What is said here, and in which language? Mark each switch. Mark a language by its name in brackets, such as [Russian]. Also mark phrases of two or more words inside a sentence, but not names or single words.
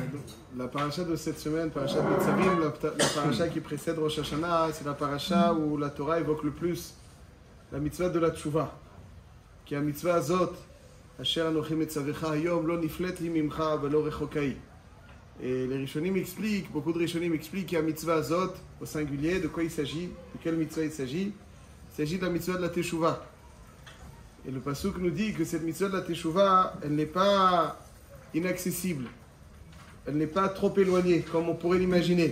[French] La paracha de cette semaine, paracha de Tzavim, la paracha qui précède Rosh Hashanah, c'est la paracha où la Torah évoque le plus la mitzvah de la tchouva. Qui est la [Hebrew] מצוה הזאת אשר אנכי מצוך היום לא נפלאת היא ממך ולא רחוקה. [French] Et les Rishonim expliquent, beaucoup de Rishonim expliquent qu'il y a [Hebrew] מצוה הזאת, [French] au singulier, de quoi il s'agit, de quelle mitzvah il s'agit. Il s'agit de la mitzvah de la teshuva. Et le pasuk nous dit que cette mitzvah de la teshuva, elle n'est pas inaccessible. Elle n'est pas trop éloignée, comme on pourrait l'imaginer.